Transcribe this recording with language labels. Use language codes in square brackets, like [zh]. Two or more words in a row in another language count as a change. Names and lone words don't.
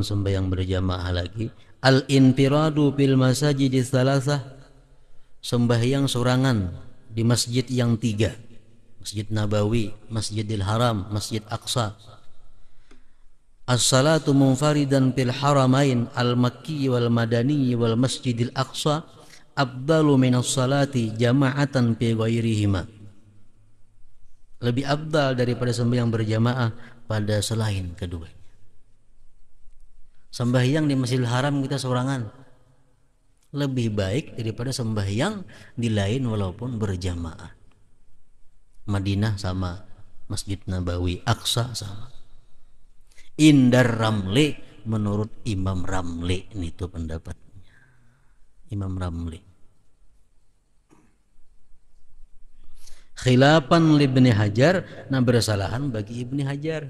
[bjn] sembahyang berjamaah lagi, [ar] الانفراد بالمساجد الثلاثة, [bjn] sembahyang sorangan di masjid yang tiga, Masjid Nabawi, Masjidil Haram, Masjid Aqsa. [ar] الصلاة منفردا في الحرمين المكي والمدني والمسجد الأقصى أفضل من الصلاة جماعة في غيرهما. [bjn] Lebih afdal daripada sembahyang berjamaah pada selain kedua. Sembahyang di Masjidil Haram kita sorangan lebih baik daripada sembahyang di lain walaupun berjamaah. Madinah sama, Masjid Nabawi, Aqsa sama. Indar Ramli, menurut Imam Ramli, ini tuh pendapatnya Imam Ramli. [ar] خلافا لابن حجر, [bjn] nah bersalahan bagi Ibni Hajar.